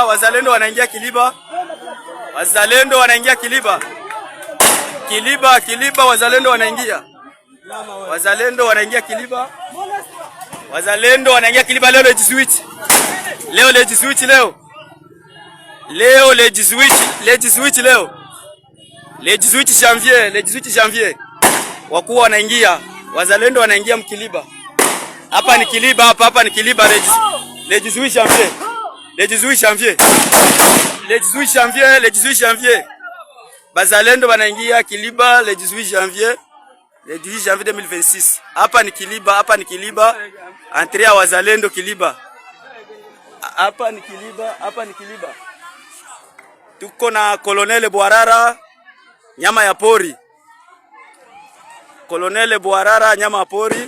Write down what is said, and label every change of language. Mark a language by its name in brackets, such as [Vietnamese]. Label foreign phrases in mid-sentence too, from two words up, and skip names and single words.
[Swahili] Wazalendo wanaingia Kiliba, wazalendo wanaingia Kiliba, wazalendo wanaingia Kiliba, wazalendo wanaingia Kiliba leo le 18. Leo le 18 leo. Leo le 18 leo. [French] Le 18 janvier. [Swahili] Wakuu wanaingia, wazalendo wanaingia Mkiliba. Hapa ni Kiliba, hapa ni Kiliba [French] le 18 janvier. Le 18 janvier. [Swahili] Bazalendo wanaingia Kiliba [French] le 18 janvier. Le 18 janvier 2026. [Swahili] Hapa ni Kiliba. Entrée ya wazalendo Kiliba. Hapa ni Kiliba. Tuko na Colonel Bwarara, nyama ya pori. Colonel Bwarara, nyama ya pori.